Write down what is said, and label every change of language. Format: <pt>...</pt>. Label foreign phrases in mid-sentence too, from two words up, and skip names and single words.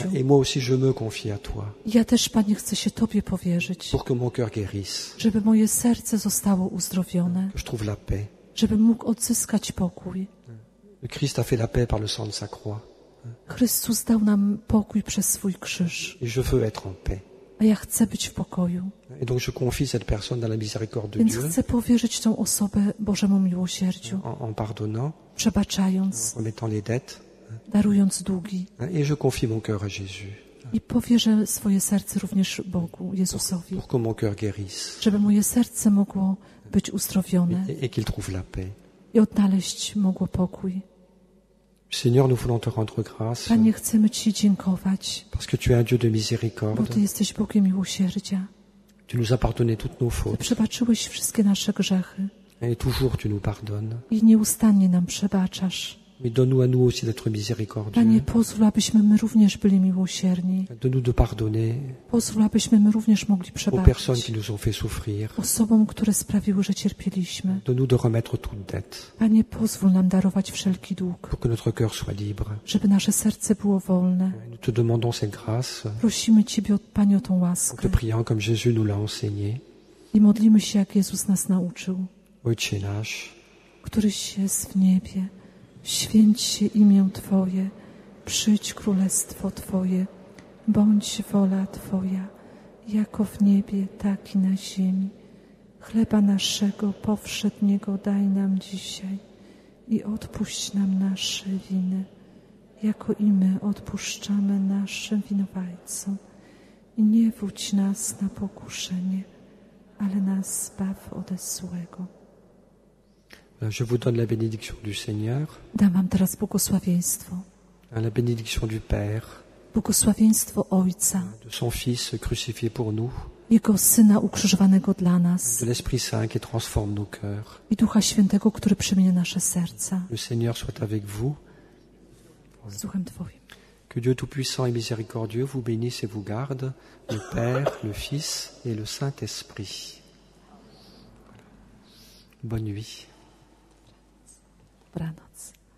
<fr>Et moi aussi, je me confie à toi</fr> <pl>I ja też, Panie, chcę się Tobie powierzyć,</pl> <fr>pour que mon cœur guérisse,</fr> <pl>żeby moje serce zostało uzdrowione,</pl> <fr>que je trouve la paix.</fr> <pl>żebym mógł odzyskać pokój.</pl> <fr>Le Christ a fait la paix par le sang de sa croix.</fr> <pl>Chrystus dał nam pokój przez swój krzyż,</pl> <fr>Et je veux être en paix.</fr> <pl>a ja chcę być w pokoju.</pl> <fr>Et donc je confie cette personne dans la miséricorde de</fr> <pl>Więc</pl> <fr>Dieu,</fr> <pl>chcę powierzyć tą osobę Bożemu miłosierdziu,</pl> <fr>en pardonnant,</fr> <pl>przebaczając,</pl> <fr>en remettant les dettes.</fr> <pl>darując długi.</pl> <fr>Et je confie mon cœur à Jésus</fr> <pl>I powierzę swoje serce również Bogu, Jezusowi,</pl> <fr>pour que mon cœur guérisse</fr> <pl>żeby moje serce mogło być uzdrowione</pl> <fr>et qu'il trouve la paix.</fr> <pl>i odnaleźć mogło pokój.</pl> <fr>Seigneur, nous voulons te rendre grâce</fr> <pl>Panie, chcemy Ci dziękować,</pl> <fr>parce que tu es un Dieu de</fr> <pl>bo</pl> <fr>miséricorde.</fr> <pl>Ty jesteś Bogiem miłosierdzia.</pl> <fr>Tu nous as pardonné toutes nos</fr> <pl>Ty</pl> <fr>fautes</fr> <pl>przebaczyłeś wszystkie nasze grzechy</pl> <fr>et toujours tu nous pardonnes.</fr> <pl>i nieustannie nam przebaczasz.</pl> <fr>Mais donne-nous à nous aussi d'être miséricordieux.</fr> <pl>Panie, pozwól, abyśmy my również byli miłosierni.</pl> <fr>Donne-nous de pardonner</fr> <pl>Pozwól, abyśmy my również mogli</pl> <fr>aux personnes qui</fr> <pl>przebaczyć</pl> <fr>nous ont fait souffrir.</fr> <pl>osobom, które sprawiły, że cierpieliśmy.</pl> <fr>Donne-nous de remettre toute dette</fr> <pl>Panie, pozwól nam darować wszelki dług,</pl> <fr>pour que notre cœur soit libre.</fr> <pl>żeby nasze serce było wolne.</pl> <fr>Nous te demandons cette grâce</fr> <pl>Prosimy Ciebie, Panie, o tą</pl> <fr>en te</fr> <pl>łaskę</pl> <fr>priant comme Jésus nous l'a enseigné.</fr> <pl>i modlimy się, jak Jezus nas nauczył. Ojcze nasz, Któryś jest w niebie, święć się imię Twoje, przyjdź królestwo Twoje, bądź wola Twoja, jako w niebie, tak i na ziemi. Chleba naszego powszedniego daj nam dzisiaj i odpuść nam nasze winy, jako i my odpuszczamy naszym winowajcom. I nie wódź nas na pokuszenie, ale nas zbaw ode złego.</pl> <fr>je vous donne la bénédiction du Seigneur,</fr> <pl>Dam wam teraz błogosławieństwo.</pl> <fr>la bénédiction du Père,</fr> <pl>Błogosławieństwo Ojca,</pl> <fr>de son Fils crucifié pour nous,</fr> <pl>Jego Syna ukrzyżowanego dla nas</pl> <fr>de l'Esprit Saint qui transforme nos cœurs.</fr> <pl>i Ducha Świętego, który przemienia nasze serca.</pl> <fr>Le Seigneur soit avec vous,</fr> <pl>Z Duchem Twoim.</pl> <fr>que Que Dieu Tout-Puissant et Miséricordieux vous bénisse et vous garde, le Père, le Fils et le Saint-Esprit. Bonne nuit.</fr> <pl>Dobranoc.</pl>